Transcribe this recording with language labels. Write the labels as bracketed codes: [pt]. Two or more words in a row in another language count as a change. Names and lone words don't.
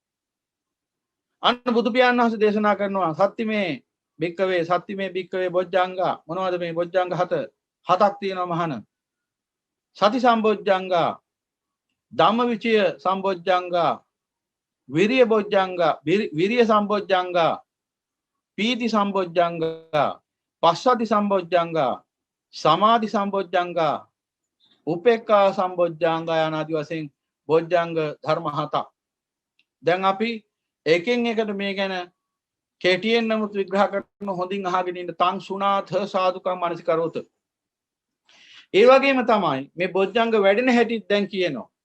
[si] අන්න බුදු පියාණන් වහන්සේ දේශනා කරනවා [pi] සත්‍තිමේ භික්කවේ බොජ්ජංග [si] මොනවද මේ බොජ්ජංග හතක් තියෙනවා මහණ. [pi] සති සම්බොජ්ජංග, ධම්මවිචය සම්බොජ්ජංග, විරිය බොජ්ජංග, විරිය සම්බොජ්ජංග, පීති සම්බොජ්ජංග, පස්සති සම්බොජ්ජංග, සමාධි සම්බොජ්ජංග, උපේක්ඛා සම්බොජ්ජංග [si] යන ආදි වශයෙන් බොජ්ජංග ධර්ම හතක්. දැන් අපි එකින් එකට මේ ගැන කෙටියෙන් නමුත් විග්‍රහ කරන හොඳින් අහගෙන ඉන්න [pi] තං සුණාත සාදුකම් මනසිකරොත. [si] ඒ වගේම තමයි මේ බොජ්ජංග වැඩෙන හැටිත් දැන් කියනවා.